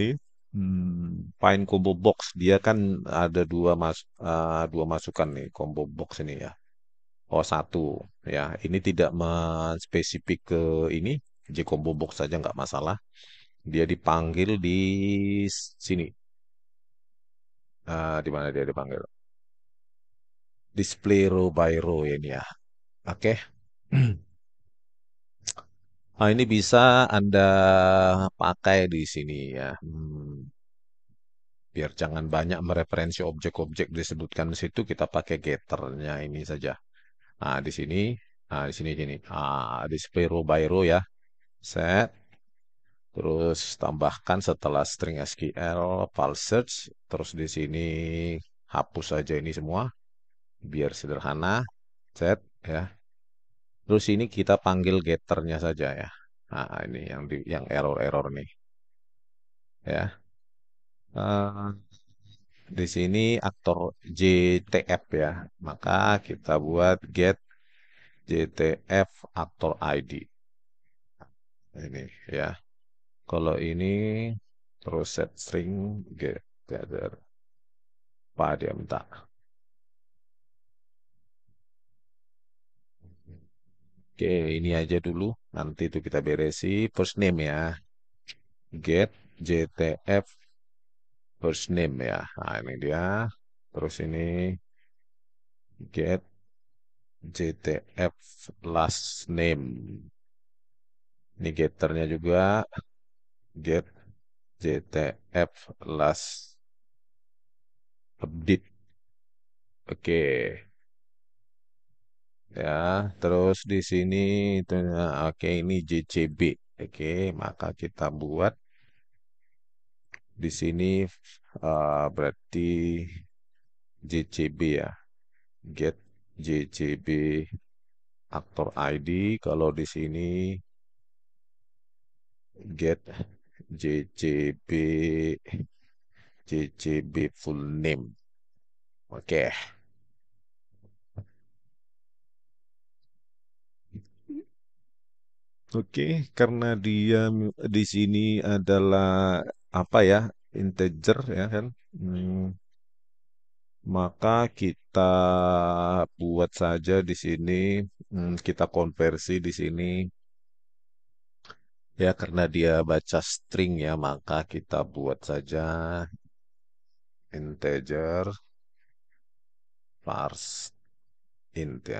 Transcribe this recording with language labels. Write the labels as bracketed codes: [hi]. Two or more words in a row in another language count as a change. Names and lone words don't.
[en] Find combo box, [id] dia kan ada dua masukan nih [en] combo box [id] ini ya. Oh, satu ya. Ini tidak menspesifik ke ini. [en] J combo box [id] saja nggak masalah. Dia dipanggil di sini. Di mana dia dipanggil? [en] Display row by row [id] ini ya. Oke. Ini bisa Anda pakai di sini ya. Biar jangan banyak mereferensi objek-objek disebutkan di situ, kita pakai getternya ini saja. Di sini, di sini. [en] Display row by row [id] ya. Set. Terus tambahkan setelah [en] string SQL file search, [id] terus di sini hapus saja ini semua biar sederhana. Set ya. Terus ini kita panggil getternya saja ya. Nah, ini yang error-error nih ya. Eh, di sini aktor JTF ya. Maka kita buat [en] get JTF [id] aktor ID. Ini ya. Kalau ini terus [en] set string get gather [id] apa dia minta. Oke, ini aja dulu. Nanti itu kita beresi [en] first name [id] ya. [en] Get JTF first name [id] ya. Nah, ini dia. Terus ini [en] get JTF last name. [id] Ini getternya juga [en] get JTF last update. [id] Oke, ya. Terus di sini itu oke ini JCB. Oke, maka kita buat di sini berarti JCB ya. [en] Get JCB [id] aktor ID. Kalau di sini [en] get JCB JCB full name. [id] Oke. Oke, karena dia di sini adalah apa ya, integer ya kan. Maka kita buat saja di sini, kita konversi di sini ya karena dia baca string ya, maka kita buat saja [en] integer parse int [id] ya.